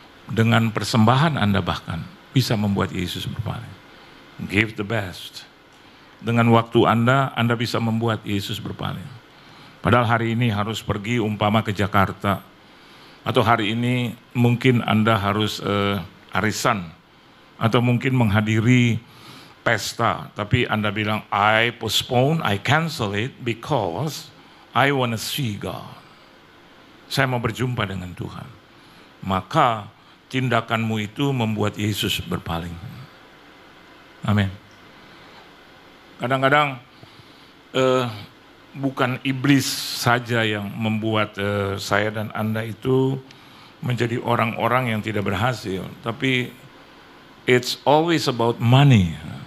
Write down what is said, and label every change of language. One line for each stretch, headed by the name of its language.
Indonesian: Dengan persembahan Anda bahkan bisa membuat Yesus berpaling.
English: Give the best.
Indonesian: Dengan waktu Anda bisa membuat Yesus berpaling. Padahal hari ini harus pergi umpama ke Jakarta. Atau hari ini mungkin Anda harus arisan. Atau mungkin menghadiri pesta. Tapi Anda bilang,
English: I postpone, I cancel it because I want to see God.
Indonesian: Saya mau berjumpa dengan Tuhan. Maka tindakanmu itu membuat Yesus berpaling. Amin. Kadang-kadang bukan iblis saja yang membuat saya dan Anda itu menjadi orang-orang yang tidak berhasil.
English: Tapi it's always about money.